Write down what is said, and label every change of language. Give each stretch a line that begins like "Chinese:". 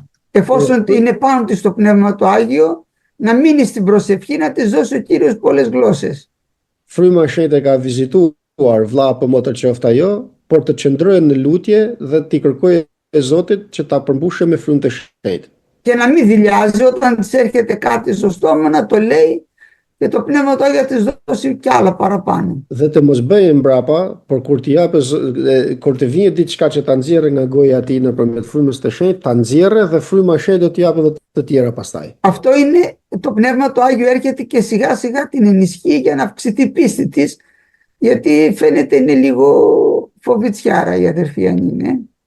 Greek: Εφόσον είναι πάνω της το Πνεύμα το Άγιο, να μείνει στην προσευχή, να της δώσει ο Κύριος πολλές γλώσσες.
Albanian: Fryma e shenjtë e ka vizituar vlla apo motër qoftë ajo, por të qëndrojë në lutje dhe t'i kërkojë Zotit që ta përmbushë me frymë të shenjtë.
Greek: Και να μην δειλιάζει όταν της έρχεται κάτι στο στόμα να το λέει και το Πνεύμα το Άγιο θα της δώσει κι άλλα παραπάνω.
Albanian: Dhe të mos bëjë mbrapa, por kur të vijë diçka që ta nxjerrë nga goja e tij nëpërmjet frymës të shenjtë, ta nxjerrë dhe fryma e shenjtë do t'i japë edhe të tjera pastaj.
Greek: Αυτό είναι το Πνεύμα το Άγιο έρχεται και σιγά σιγά την ενισχύει για να αυξηθεί η πίστη της, γιατί φαίνεται είναι λίγο φοβητσιάρα η αδερφή αν είναι.